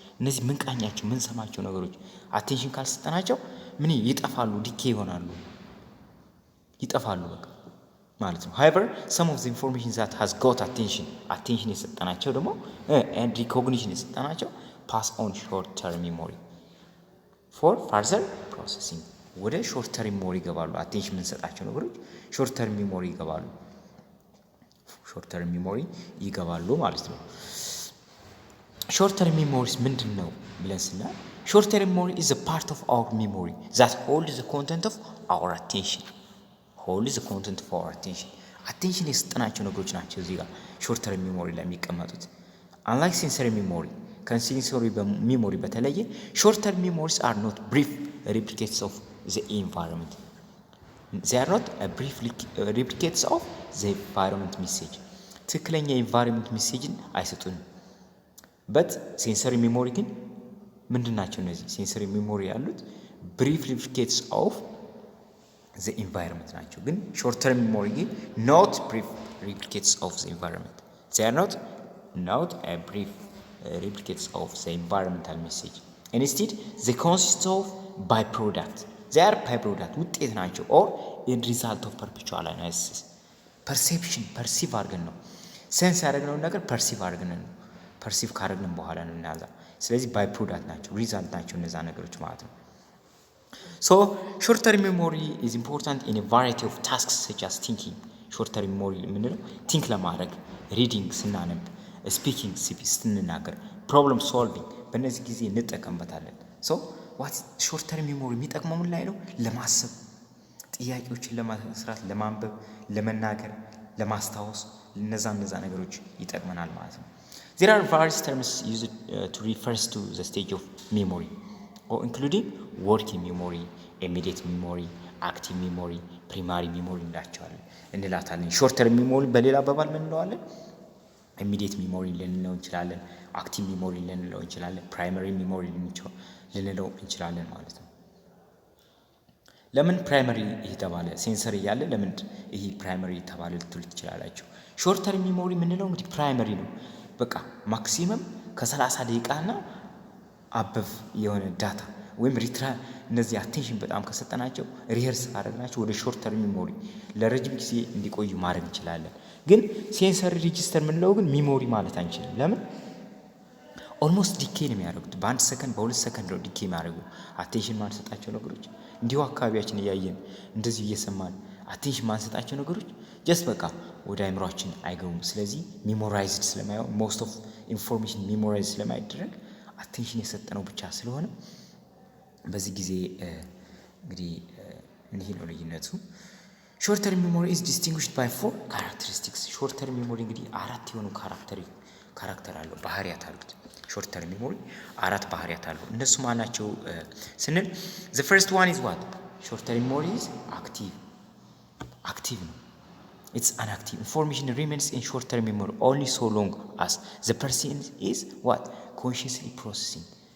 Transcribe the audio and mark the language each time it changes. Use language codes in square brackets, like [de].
[am] እነዚህ ምንቃኛቸው ምንሰማቸው ነገሮች አቴንሽን ካልሰጠናቸው ምን ይጠፋሉ፣ ዲኬ ይሆናሉ፣ ይጠፋሉ በቃ ማለት ነው። [en] however some of the information that has got attention [am] የሰጠናቸው ደግሞ [en] and recognition [am] የሰጠናቸው [en] pass on short term memory for further processing [am] ወደ ሾርት ተርም ሚሞሪ ይገባሉ። አቴንሽን የምንሰጣቸው ነገሮች ሾርት ተርም ሚሞሪ ይገባሉ። ሾርት ተርም ሚሞሪ ይገባሉ ማለት ነው። ሾርት ተርም ሚሞሪስ ምንድነው ብለን ስናል ሾርት ተርም ሚሞሪ [en] is a part of our memory that holds the content of our attention. holds the content of our attention. [am] attention የሰጠናቸው ነገሮች ናቸው እዚህ ጋር ሾርት ተርም ሚሞሪ ላይ የሚቀመጡት። [en] unlike sensory memory [am] ከሴንሶሪ ሚሞሪ በተለየ ሾርት ተርም [en] memories are not brief replicates of the environment. they are not a brief replicates of the environment message. [am] ትክክለኛ environment messageን አይሰጡንም። [en] but sensory memory [am] ግን ምንድናቸው እነዚህ sensory memory ያሉት [en] brief replicates of the environment [am] ናቸው። ግን short term memory ግን [en] not brief replicates of the environment. they are not a brief replicates of the environmental message. instead they consist of byproduct. they are byproduct [am] ውጤት ናቸው [en] or in result of perpetual analysis. [am] perception perceive አድርገን ነው ሴንስ ያደረግነውን ነገር perceive አድርገን ነው perceive ካደረግን በኋላ ነው እናዛ። ስለዚህ byproduct ናቸው ሪዛልት ናቸው እነዛ ነገሮች ማለት ነው። [en] so short term memory is important in a variety of tasks such as thinking. [am] short term memory ምንድነው ቲንክ ለማድረግ ሪዲንግ ስናነብ ስፒኪንግ ስንናገር ፕሮብለም ሶልቪንግ በእነዚህ ጊዜ እንጠቀምበታለን። [en] so what short term memory [am] የሚጠቅመው ምን ላይ ነው ለማሰብ ጥያቄዎችን ለመስራት ለማንበብ ለመናገር ለማስታወስ እነዛ ነገሮች ይጠቅመናል ማለት ነው። [en] there are various terms used to refer to the stage of memory or including working memory, immediate memory, active memory, primary memory [am] እንላታለን። [en] short term memory [am] በሌላ አባባል ምን እንለዋለን? immediate memory ልንለው እንችላለን፣ active memory ልንለው እንችላለን፣ primary memory ልንለው እንችላለን ማለት ነው። ለምን ፕራይመሪ የተባለ ሴንሰሪ ያለ ለምን ይሄ ፕራይመሪ የተባለ ልትሉ ትችላላችሁ። short term memory ምንለው እንግዲህ ፕራይመሪ ነው። በቃ ማክሲመም ከ30 ደቂቃና አበቭ የሆነ ዳታ ወይም እነዚህ አቴንሽን በጣም ከሰጠናቸው ሪሄርስ አደረግናቸው ወደ ሾርት ተርም ሚሞሪ ለረጅም ጊዜ እንዲቆዩ ማድረግ እንችላለን። ግን ሴንሰሪ ሬጂስተር ምንለው ግን ሚሞሪ ማለት አንችልም። ለምን ኦልሞስት ዲኬ ነው የሚያደርጉት። በአንድ ሰከንድ በሁለት ሰከንድ ነው ዲኬ የሚያደርጉ አቴንሽን ማንሰጣቸው ነገሮች እንዲሁ አካባቢያችን እያየን እንደዚህ እየሰማን አቴንሽን ማንሰጣቸው ነገሮች ጀስት በቃ ወደ አይምሯችን አይገቡም። ስለዚህ ሚሞራይዝድ ስለማይሆን ሞስት ኦፍ ኢንፎርሜሽን ሚሞራይዝ ስለማይደረግ አቴንሽን የሰጠነው ብቻ ስለሆነ በዚህ ጊዜ እንግዲህ እንዲህ ነው ልዩነቱ። ሾርት ተርም ሚሞሪ [en] is distinguished by 4 characteristics. [am] ሾርት ተርም ሚሞሪ እንግዲህ አራት የሆኑ ካራክተር አለው ባህሪያት አሉት። ሾርት ተርም ሚሞሪ አራት ባህሪያት አለው። እነሱ ማናቸው ስንል [en] the first one is what [am] ሾርት ተርም ሚሞሪ [en] is active [am] ነው። [en] it's an active information remains in short term memory only so long as the person is what consciously processing.